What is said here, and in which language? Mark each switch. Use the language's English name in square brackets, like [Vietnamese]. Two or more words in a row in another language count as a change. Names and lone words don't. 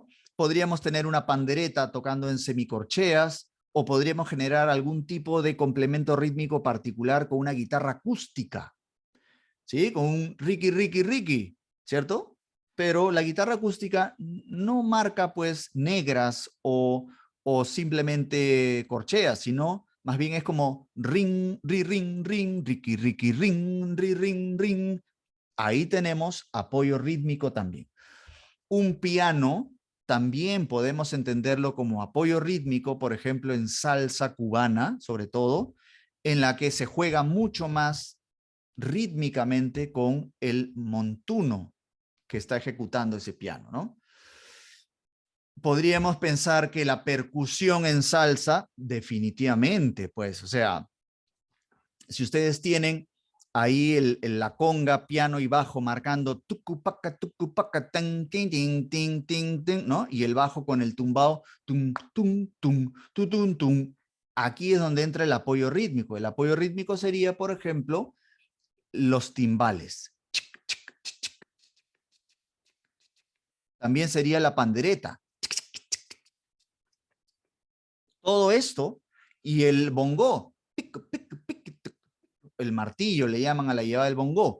[Spanish] Podríamos tener una pandereta tocando en semicorcheas o podríamos generar algún tipo de complemento rítmico particular con una guitarra acústica, ¿sí? Con un Ricky, Ricky, Ricky, ¿cierto? Pero la guitarra acústica no marca pues negras o simplemente corcheas, sino más bien es como ring, ri, ring, ring, Ricky, Ricky, ring, ri, ring, ring. Ahí tenemos apoyo rítmico también. Un piano también podemos entenderlo como apoyo rítmico, por ejemplo, en salsa cubana, sobre todo, en la que se juega mucho más rítmicamente con el montuno que está ejecutando ese piano, ¿no? Podríamos pensar que la percusión en salsa, definitivamente, pues, o sea, si ustedes tienen ahí la conga, piano y bajo marcando tucupaca, tan, tin, tin, tin, tin, tin, ¿no? Y el bajo con el tumbao, tum, tum, tum, tu, tum, tum. Aquí es donde entra el apoyo rítmico. El apoyo rítmico sería, por ejemplo, los timbales. También sería la pandereta. Todo esto y el bongo, el martillo le llaman a la llevada del bongo.